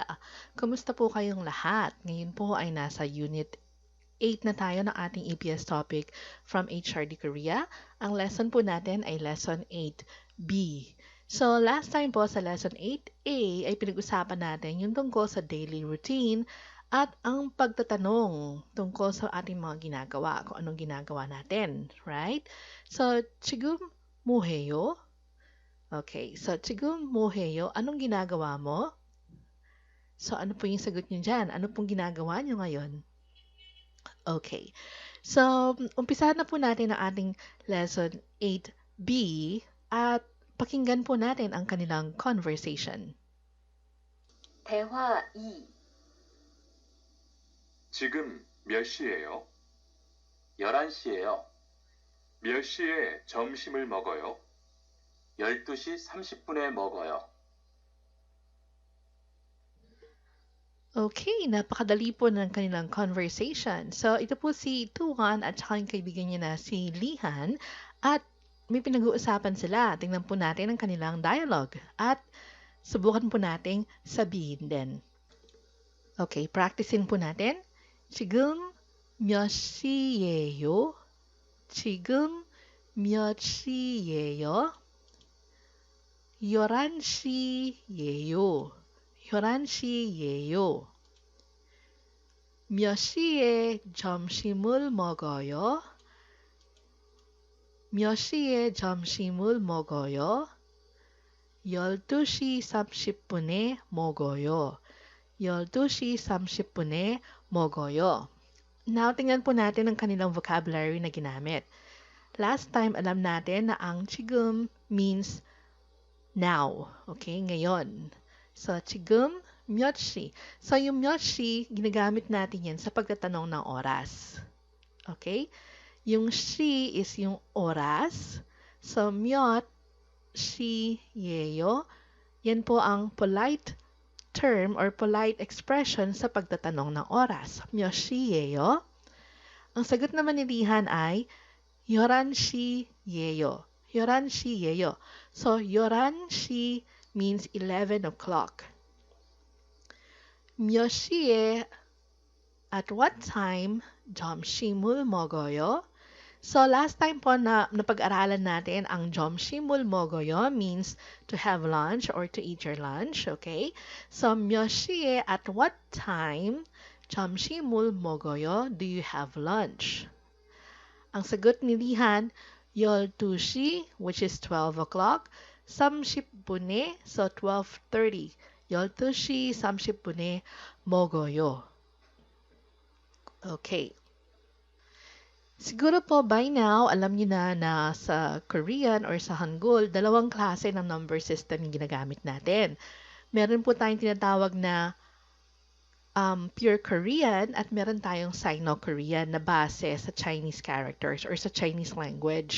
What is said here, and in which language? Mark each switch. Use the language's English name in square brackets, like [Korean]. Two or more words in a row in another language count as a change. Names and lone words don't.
[Filipino] Kumusta po kayong lahat? Ngayon po ay nasa Unit 8 na tayo ng ating Eps-Topik from HRD Korea. Ang lesson po natin ay Lesson 8B. [English] So, last time [Filipino] po sa Lesson 8A ay pinag-usapan natin yung tungkol sa [English] daily routine [Filipino] at ang pagtatanong tungkol sa ating mga ginagawa, kung anong ginagawa natin, [English] right? So, [Korean] 지금 뭐 해요? [English] Okay, so [Korean] 지금 뭐 해요? [Filipino] Anong ginagawa mo? So, ano po yung sagot niyo dyan? Ano pong ginagawa niyo ngayon? Okay, so umpisahan na po natin ang ating lesson 8B at pakinggan po natin ang kanilang conversation. [Korean] 대화 2. 지금 몇 시예요? 11시예요. 몇 시에 점심을 먹어요? 12시 30분에 먹어요. [Filipino] Okay, napakadali po ng kanilang conversation. So, ito po si Tuan at saka yung kaibigan niya na si Lihan at may pinag-uusapan sila. Tingnan po natin ang kanilang dialogue at subukan po nating sabihin din. Okay, practicein po natin. [Korean] 지금 몇 시예요? 지금 몇 시예요? 11시예요. 11시예요. 몇 시에 점심을 먹어요? 몇 시에 점심을 먹어요? 12시 30분에 먹어요. 12시 30분에 먹어요. [Filipino] Now, tingnan po natin ang kanilang vocabulary na ginamit. Last time, alam natin na ang 지금 [English] means now. [Filipino] Okay, ngayon. So, [Korean] 지금 몇 시. So, yung 몇 시, [Filipino] ginagamit natin yan sa pagtatanong ng oras. Okay? Yung 시 is yung oras. So, [Korean] 몇 시예요. [Filipino] Yan po ang [English] polite term or polite expression [Filipino] sa pagtatanong ng oras. [Korean] 몇 시예요. [Filipino] Ang sagot naman ni Lihan ay 11시예요. [Korean] 11시예요. So, 11시 [English] means 11 o'clock. [Korean] 몇 시에, [English] at what time, [Korean] 점심을 먹어요? [English] So, last time [Filipino] po na napag-aralan natin ang [Korean] 점심을 먹어요 [English] means to have lunch or to eat your lunch, okay? So, [Korean] 몇 시에, [English] at what time, [Korean] 점심을 먹어요, [English] do you have lunch? [Filipino] Ang sagot ni Lihan, [Korean] 12시, [English] which is 12 o'clock, [Korean] 30분에, so 12:30. 12시 30분에 먹어요. [English] Okay. [Filipino] Siguro po [English] by now, [Filipino] alam niyo na sa Korean or sa Hangul, dalawang klase ng [English] number system [Filipino] yung ginagamit natin. Meron po tayong tinatawag na [English] pure Korean [Filipino] at meron tayong Sino-Korean na base sa [English] Chinese characters [Filipino] or sa [English] Chinese language.